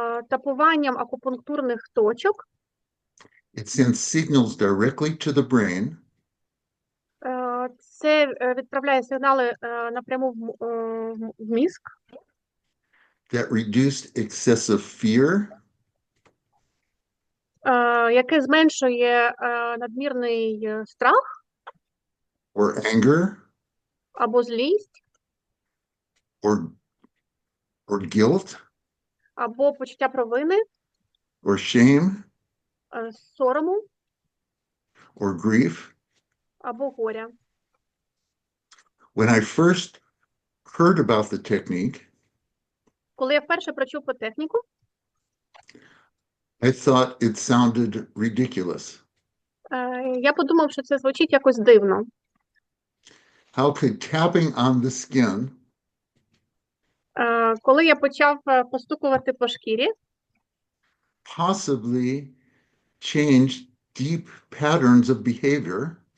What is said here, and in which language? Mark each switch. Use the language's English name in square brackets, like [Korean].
[Ukrainian] Тапуванням акупунктурних точок [English] it sends signals directly to the brain [Ukrainian] це відправляє сигнали напряму в мозок, [English] that reduced excessive fear, [Ukrainian] яке зменшує надмірний страх [English] or anger, [Ukrainian] або злість, [English] or guilt, [Ukrainian] або почуття провини, [English] or shame, [Ukrainian] сорому, [English] or grief. [Ukrainian] або горя. [English] When I first heard about the technique, [Ukrainian] Коли я вперше прочув про техніку, [English] I thought it sounded ridiculous. [Ukrainian] я подумав, що це звучить якось дивно. [English] How could tapping on the skin [Ukrainian] Коли я почав постукувати по шкірі, [English] possibly change deep patterns of behavior